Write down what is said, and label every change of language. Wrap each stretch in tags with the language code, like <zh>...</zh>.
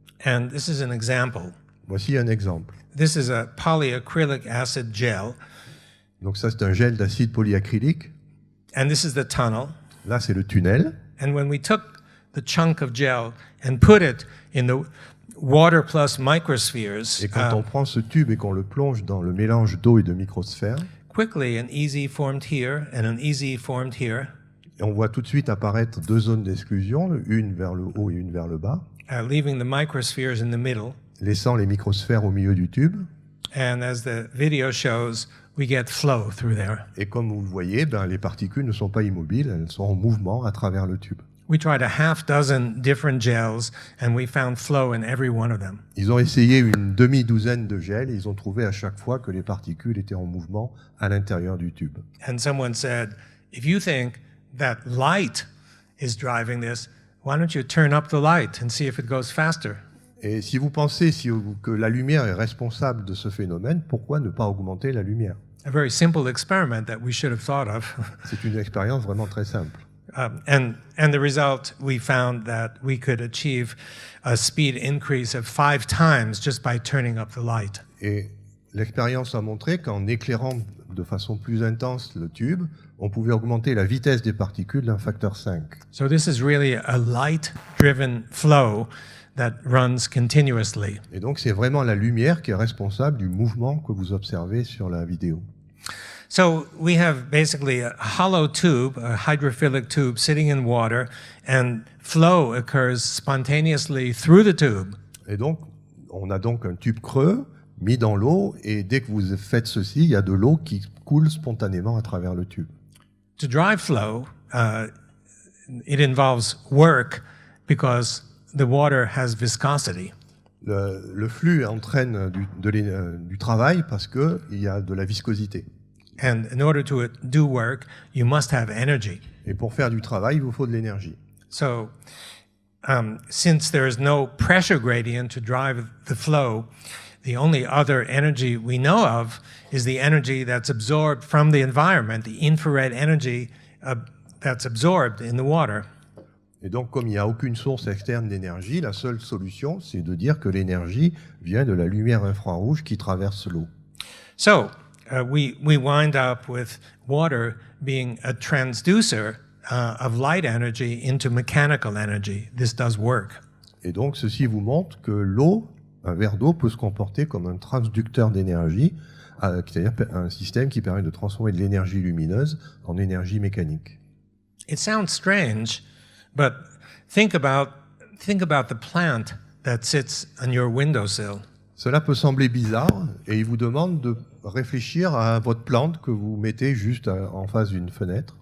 <en>And this is an example.</en> <fr>Voici un exemple.</fr> <en>This is a polyacrylic acid gel,</en> <fr>Donc ça, c'est un gel d'acide polyacrylique.</fr> <en>and this is the tunnel.</en> <fr>Là, c'est le tunnel.</fr> <en>And when we took the chunk of gel and put it in the water plus microspheres,</en> <fr>Et quand on prend ce tube et qu'on le plonge dans le mélange d'eau et de microsphères,</fr> <en>quickly an easy formed here and an easy formed here,</en> <fr>et on voit tout de suite apparaître deux zones d'exclusion, une vers le haut et une vers le bas,</fr> <en>leaving the microspheres in the middle.</en> <fr>laissant les microsphères au milieu du tube.</fr> <en>And as the video shows, we get flow through there.</en> <fr>Et comme vous le voyez, les particules ne sont pas immobiles, elles sont en mouvement à travers le tube.</fr> <en>We tried a half dozen different gels, and we found flow in every one of them.</en> <fr>Ils ont essayé une demi-douzaine de gels et ils ont trouvé à chaque fois que les particules étaient en mouvement à l'intérieur du tube.</fr> <en>And someone said, if you think that light is driving this, why don't you turn up the light and see if it goes faster?</en> <fr>Et si vous pensez que la lumière est responsable de ce phénomène, pourquoi ne pas augmenter la lumière?</fr> <en>A very simple experiment that we should have thought of.</en> <fr>C'est une expérience vraiment très simple.</fr> <en>And the result, we found that we could achieve a speed increase of 5 times just by turning up the light.</en> <fr>Et l'expérience a montré qu'en éclairant de façon plus intense le tube, on pouvait augmenter la vitesse des particules d'un facteur 5.</fr> <en>So this is really a light-driven flow that runs continuously.</en> <fr>Et donc c'est vraiment la lumière qui est responsable du mouvement que vous observez sur la vidéo.</fr> <en>So we have basically a hollow tube, a hydrophilic tube sitting in water, and flow occurs spontaneously through the tube.</en> <fr>Et donc, on a donc un tube creux mis dans l'eau, et dès que vous faites ceci, il y a de l'eau qui coule spontanément à travers le tube.</fr> <en>To drive flow, it involves work because the water has viscosity.</en> <fr>Le flux entraîne du travail parce qu'il y a de la viscosité.</fr> <en>And in order to do work, you must have energy.</en> <fr>Et pour faire du travail, il vous faut de l'énergie.</fr> <en>So, since there is no pressure gradient to drive the flow, the only other energy we know of is the energy that's absorbed from the environment, the infrared energy that's absorbed in the water.</en> <fr>Et donc, comme il n'y a aucune source externe d'énergie, la seule solution, c'est de dire que l'énergie vient de la lumière infrarouge qui traverse l'eau.</fr> <en>So, we wind up with water being a transducer of light energy into mechanical energy. This does work.</en> <fr>Et donc, ceci vous montre que l'eau, un verre d'eau, peut se comporter comme un transducteur d'énergie, c'est-à-dire un système qui permet de transformer de l'énergie lumineuse en énergie mécanique.</fr> <en>It sounds strange, but think about the plant that sits on your windowsill.</en> <fr>Cela peut sembler bizarre, et il vous demande de réfléchir à votre plante que vous mettez juste en face d'une fenêtre.</fr>